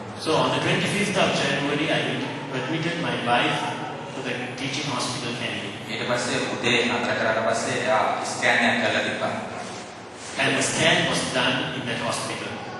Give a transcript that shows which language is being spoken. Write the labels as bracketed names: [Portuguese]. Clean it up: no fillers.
[English] So on the 25th of January I admitted my wife to the teaching hospital Kennedy. [Sinhala] ඊට පස්සේ උදේ නතර කරාට පස්සේ එයා ස්කෑන් එකක් කරලා තිබ්බා. [English] And the scan was done in that hospital.